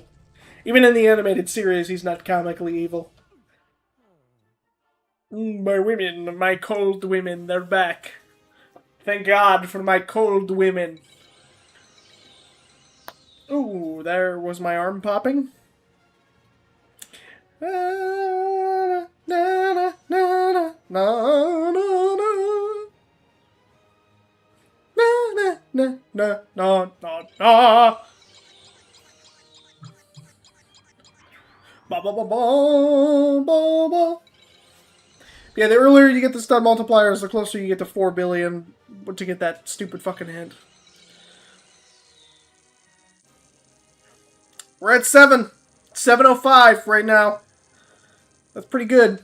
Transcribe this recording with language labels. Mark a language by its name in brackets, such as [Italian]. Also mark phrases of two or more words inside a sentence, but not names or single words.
[English] Even in the animated series, he's not comically evil. My women, my cold women, they're back. Thank God for my cold women. Ooh, there was my arm popping. Na, na, na, na, na, na, na, na, na, na, na, na. Ba, ba, ba, ba, ba, ba. Yeah, the earlier you get the stud multipliers, the closer you get to 4 billion to get that stupid fucking hint. We're at 705 right now. That's pretty good.